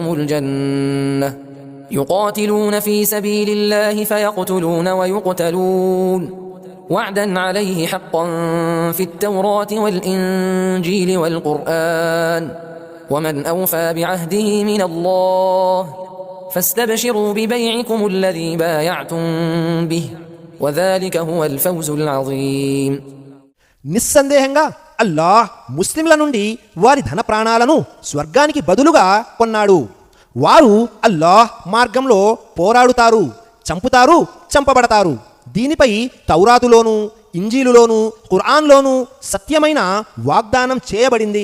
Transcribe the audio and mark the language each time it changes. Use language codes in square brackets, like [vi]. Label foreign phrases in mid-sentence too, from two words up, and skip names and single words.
[ar] الجنة يقاتلون في سبيل الله فيقتلون ويقتلون وعدا عليه حقا في التوراة والإنجيل والقرآن ومن أوفى بعهده من الله فاستبشروا ببيعكم الذي بايعتم به وذلك هو الفوز العظيم. [te] నిస్సందేహంగా అల్లాహ్ ముస్లింల నుండి వారి ధన ప్రాణాలను స్వర్గానికి బదులుగా కొన్నాడు. వారు అల్లాహ్ మార్గంలో పోరాడుతారు, చంపుతారు, చంపబడతారు. దీనిపై తౌరాతులోను, ఇంజీలులోను, ఖురాన్లోను సత్యమైన వాగ్దానం చేయబడింది.